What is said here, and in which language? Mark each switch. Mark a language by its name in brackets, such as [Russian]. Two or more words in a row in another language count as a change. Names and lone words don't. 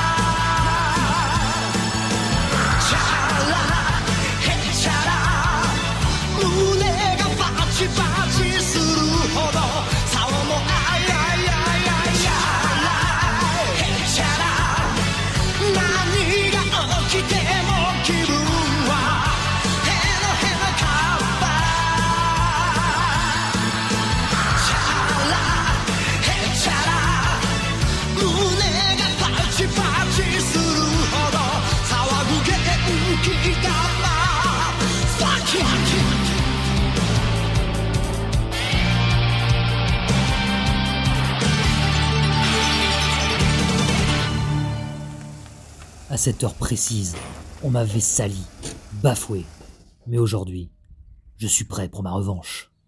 [Japanese] チャラヘチャラ胸がバチバチするほど竿もあいあいあいあいチャラヘチャラ何が起きても気分はへのへのカッパチャラヘチャラ胸がバチバチするほど騒ぐ元気玉 [English] Fuck you [French] À cette heure précise, on m'avait sali, bafoué. Mais aujourd'hui, je suis prêt pour ma revanche.